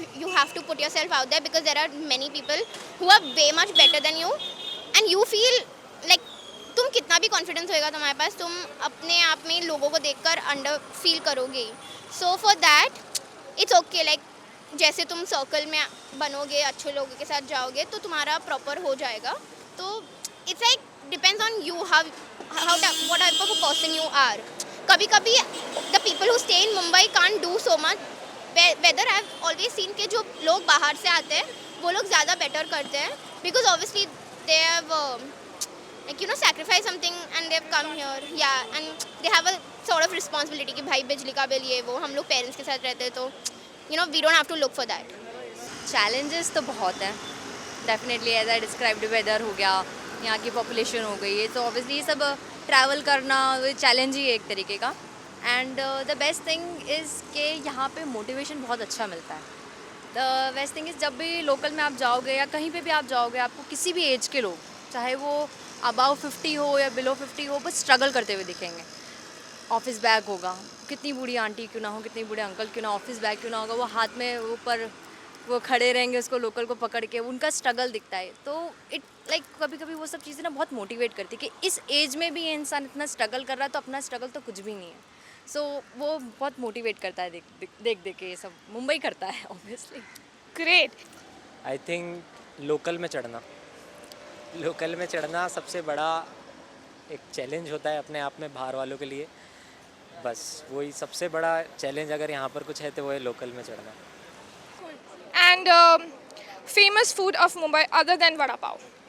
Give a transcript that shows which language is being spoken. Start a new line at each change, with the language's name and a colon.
English: you have to put yourself out there because there are many people who are way much better than you and you feel like
Hindi: तुम कितना भी confidence होएगा तुम्हारे पास, तुम अपने आप में लोगों को देखकर अंडर फील करोगे.
English: So for that it's okay.
Hindi: Like जैसे तुम सर्कल में बनोगे, अच्छे लोगों के साथ जाओगे तो तुम्हारा प्रॉपर हो जाएगा.
English: तो it's like depends on you what type of a person you are. कभी कभी the people who stay in Mumbai can't do so much. Whether I've always seen
Hindi: कि जो लोग बाहर से आते हैं वो लोग ज़्यादा
English: better करते हैं because obviously they have like you know sacrificed something and they've come here. Yeah, and they have a sort of responsibility
Hindi: कि भाई बिजली का बिल ये वो हम लोग parents के साथ रहते हैं
English: तो you know we don't have to look for that.
Hindi: Challenges तो बहुत है.
English: Definitely as I described weather
Hindi: हो गया, यहाँ की पॉपुलेशन हो गई है, तो ऑब्वियसली ये सब ट्रैवल करना चैलेंज ही है एक तरीके का.
English: and the best thing is
Hindi: कि यहाँ पे मोटिवेशन बहुत अच्छा मिलता है.
English: the best thing is
Hindi: जब भी लोकल में आप जाओगे या कहीं पे भी आप जाओगे, आपको किसी भी एज के लोग, चाहे वो अबाव 50 हो या बिलो 50 हो, बस स्ट्रगल करते हुए दिखेंगे. ऑफिस बैग होगा, कितनी बूढ़ी आंटी क्यों ना हो, कितनी बूढ़े अंकल क्यों ना, ऑफिस बैग क्यों ना होगा, वो हाथ में ऊपर वो खड़े रहेंगे उसको लोकल को पकड़ के, उनका स्ट्रगल दिखता है. तो इट लाइक कभी कभी वो सब चीज़ें ना बहुत मोटिवेट करती है कि इस एज में भी ये इंसान इतना स्ट्रगल कर रहा है तो अपना स्ट्रगल तो कुछ भी नहीं है. सो वो बहुत मोटिवेट करता है देख के. ये सब मुंबई करता है obviously.
English: Great.
Hindi: I think local में चढ़ना सबसे बड़ा एक चैलेंज होता है अपने आप में बाहर वालों के लिए. बस वही सबसे बड़ा चैलेंज अगर यहाँ पर कुछ है तो वो है लोकल में चढ़ना.
English: And famous food of Mumbai other than vada pav.